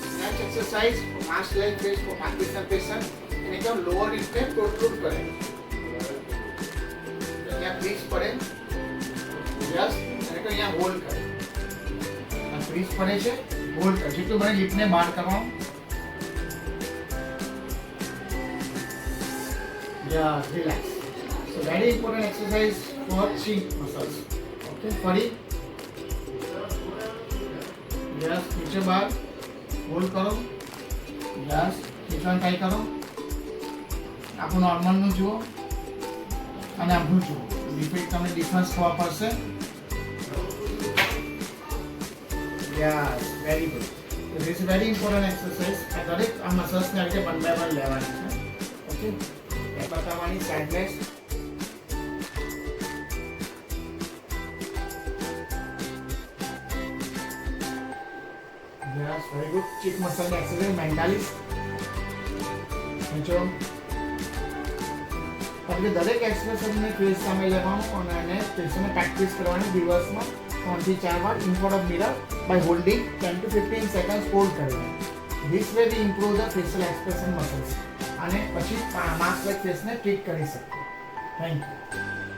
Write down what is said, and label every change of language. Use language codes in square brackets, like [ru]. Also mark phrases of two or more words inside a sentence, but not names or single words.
[en] next exercise for mask like face for Parkinson patient [gu] એને કેમ લોઅર રિપને પ્રોટ્રુડ કરે તો અહીંયા ક્રીઝ પડે યસ અને તો અહીંયા હોલ્ડ કરે આ ક્રીઝ પડે છે હોલ્ડ કરે જેટલું મને લિપને બહાર કરવાનું [en] yes relax so very important exercise for chin muscles okay [gu] ફરી યસ નીચે બહાર હોલ્ડ કરો યસ ખેંચવાનું ટ્રાય કરો આપણું નોર્મલનું જુઓ અને આપણું જુઓ રિપીટ તમને ડિફરન્સ ખબર પડશે [en] yes very good this is very important exercise [gu] આ દરેક આ મસલ્સને આ રીતે 1 by 1 લેવાની છે ઓકે એ બતાવવાની સાઇડલેસ [en] Yes, very good. Cheek muscle exercise mentally. [gu] નીચો આપણે દરેક એક્સરસાઇઝને ફેસ સામે લેવાનું અને એને ફેસને પ્રેક્ટિસ કરવાની દિવસમાં 3 થી 4 વાર [en] in front of mirror by holding 10 to 15 seconds [gu] હોલ્ડ કરીને [en] this way we improve the facial expression muscles [gu] અને પછી [en] mask like face [gu] ટ્રીટ કરી શકીએ [en] thank you